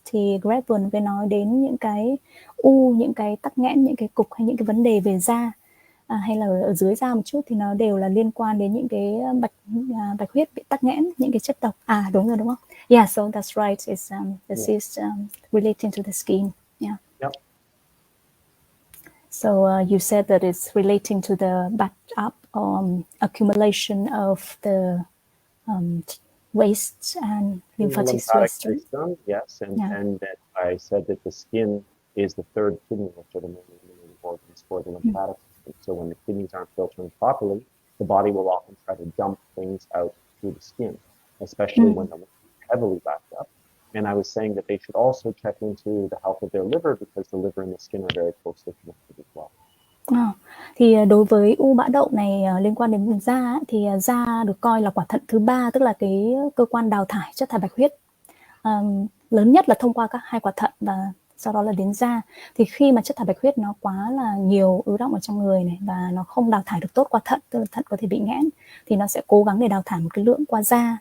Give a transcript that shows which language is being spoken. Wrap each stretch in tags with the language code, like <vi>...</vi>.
<vi>Thì Greg vừa mới nói đến những cái u, những cái tắc nghẽn, những cái cục hay những cái vấn đề về da, hay là ở dưới da một chút, thì nó đều là liên quan đến những cái bạch huyết bị tắc nghẽn, những cái chất độc. Đúng rồi đúng không?</vi> <en>Yeah, so that's right. It's the cyst relating to the skin. Yeah. Yep. So you said that it's relating to the backed up accumulation of the waste and lymphatic system. Yes, and that I said that the skin is the third kidney, which are the main eliminative organs for the lymphatic system. So when the kidneys aren't filtering properly, the body will often try to dump things out through the skin, especially when the lymph is heavily backed up. And I was saying that they should also check into the health of their liver, because the liver and the skin are very closely connected as well.</en> <vi>Thì đối với u bã đậu này liên quan đến vùng da, thì da được coi là quả thận thứ ba, tức là cái cơ quan đào thải chất thải bạch huyết lớn nhất là thông qua các hai quả thận và sau đó là đến da. Thì khi mà chất thải bạch huyết nó quá là nhiều, ứ đọng ở trong người này và nó không đào thải được tốt qua thận, tức là thận có thể bị nghẽn, thì nó sẽ cố gắng để đào thải một cái lượng qua da.</vi>